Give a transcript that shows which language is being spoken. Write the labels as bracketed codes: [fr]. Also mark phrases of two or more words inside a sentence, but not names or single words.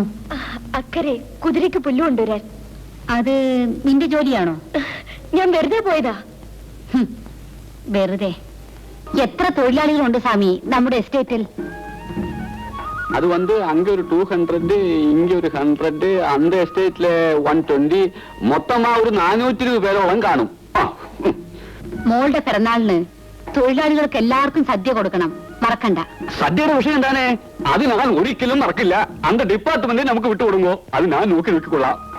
[ml] അക്കരെ കുതിരയ്ക്ക് പുല്ല് കൊണ്ടുവരാൻ. അത് നിന്റെ ജോലിയാണോ? ഞാൻ വെറുതെ പോയതാ. വെറുതെ? എത്ര തൊഴിലാളികളുണ്ട് സ്വാമി നമ്മുടെ എസ്റ്റേറ്റിൽ? [ta] அது அங்க ஒரு 200, இங்க ஒரு 100, அந்த எஸ்டேட்ல 120, மொத்தமா ஒரு 420 [ml] പേരോളം കാണും. മോളുടെ പിറന്നാളിന് തൊഴിലാളികൾക്ക് എല്ലാവർക്കും സദ്യ കൊടുക്കണം, മറക്കണ്ട. സദ്യയുടെ വിഷയം എന്താണ്? അത് ഞാൻ ഒരിക്കലും മറക്കില്ല. அந்த ഡിപ്പാർട്ട്മെന്റ് നമുക്ക് വിട്ടുകൊടുങ്ങോ, അത് ഞാൻ നോക്കി നോക്കിക്കൊള്ളാം.